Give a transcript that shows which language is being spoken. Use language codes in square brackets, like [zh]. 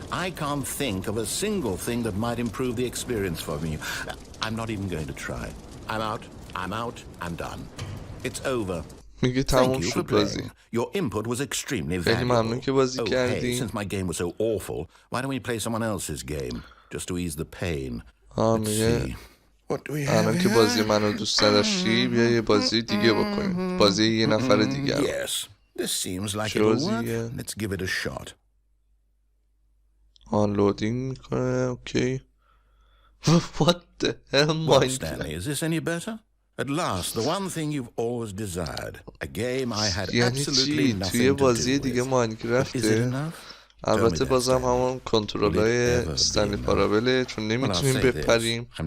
[en] I can't think of a single thing that might improve the experience for me. I'm not even going to try. I'm out. I'm done. It's over. [fa] میگه تموم شد بازی. [en] Your input was extremely valuable. [fa] خیلی ممنون که بازی کردی. [en] Since my game was so awful, why don't we play someone else's game just to ease the pain? [fa] میگه الان که بازی منو دوست نداشتی بیا یه بازی دیگه بکنیم. بازی یه نفر دیگه. [en] Yes. This seems like it'll work. Let's give it a shot. [fa] Unloading میکنه. [en] Okay. What the hell, What, Stanley? Is this any better? At last, the one thing you've always desired. A game I had absolutely nothing to do with. [fa] توی بازی دیگه ماینکرافته. البته بازم همون کنترل‌های استنلی پارابله چون نمیتونیم بپریم.